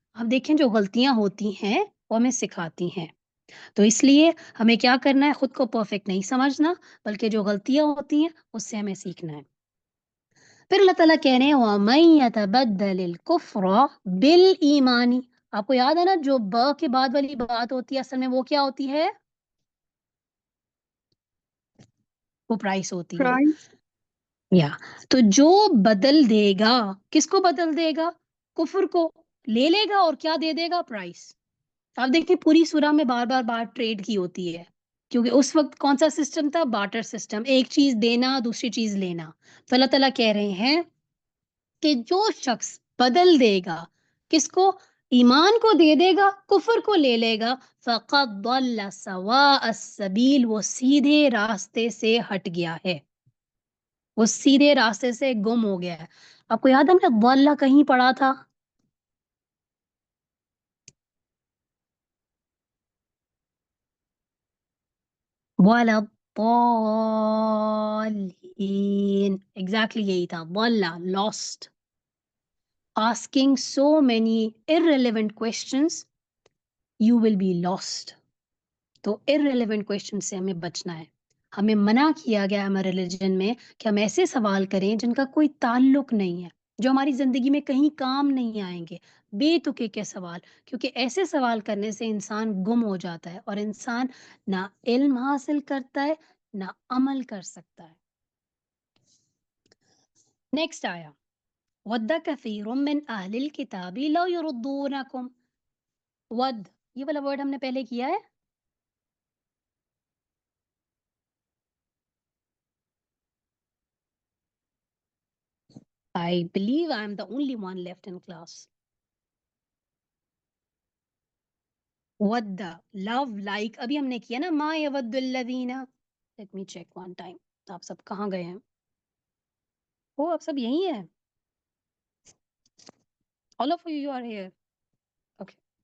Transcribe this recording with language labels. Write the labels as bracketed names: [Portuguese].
[Urdu] اب دیکھیں جو غلطیاں ہوتی ہیں وہ ہمیں سکھاتی ہیں. تو اس لیے ہمیں کیا کرنا ہے، خود کو پرفیکٹ نہیں سمجھنا، بلکہ جو غلطیاں ہوتی ہیں اس سے ہمیں سیکھنا ہے. پھر اللہ تعالیٰ کہہ رہے ہیں [Arabic] وَمَن يَتَبَدَّلِ الْكُفْرَ بِالْإِيمَانِ. [Urdu] آپ کو یاد ہے نا جو ب کے بعد والی بات ہوتی ہے اصل میں وہ کیا ہوتی ہے؟ وہ پرائس ہوتی ہے. یا تو جو بدل دے گا، کس کو بدل دے گا؟ کفر کو لے لے گا اور کیا دے دے گا؟ پرائس. آپ دیکھیں پوری سورہ میں بار بار بات ٹریڈ کی ہوتی ہے، کیونکہ اس وقت کون سا سسٹم تھا؟ بارٹر سسٹم، ایک چیز دینا دوسری چیز لینا. تو اللہ تعالیٰ کہہ رہے ہیں کہ جو شخص بدل دے گا، کس کو؟ ایمان کو دے دے گا، کفر کو لے لے گا، [Arabic] فقد ضل سواء السبیل، [Urdu] وہ سیدھے راستے سے ہٹ گیا ہے، وہ سیدھے راستے سے گم ہو گیا ہے. آپ کو یاد ہے ہم نے ضل کہیں پڑھا تھا؟ [Arabic] وَلَا الضَّالِّينَ، [Urdu] ایگزیکٹلی یہی تھا. [English] ضل، lost. Asking so many irrelevant questions, you will be lost. [Urdu] تو [English] irrelevant questions [Urdu] سے ہمیں بچنا ہے. ہمیں منع کیا گیا ہمارے ریلیجن میں کہ ہم ایسے سوال کریں جن کا کوئی تعلق نہیں ہے، جو ہماری زندگی میں کہیں کام نہیں آئیں گے، بے تکے کے سوال. کیونکہ ایسے سوال کرنے سے انسان گم ہو جاتا ہے اور انسان نہ علم حاصل کرتا ہے نہ عمل کر سکتا ہے. [Arabic] نیکسٹ آیا وَدَّ كَثِيرٌ مِّنْ أَهْلِ الْكِتَابِ لَوْ يُرُدُّونَكُمْ. [Urdu] ود، یہ والا ورڈ ہم نے پہلے کیا ہے. [English] I believe I am the only one left in class. [Urdu] With, love, like ابھی ہم نے کیا نا [Arabic] ما یود الذین. [English] Let me check one time. [Urdu] آپ سب کہاں گئے ہیں؟ او آپ سب یہی ہیں. [English] All of you are here. Okay.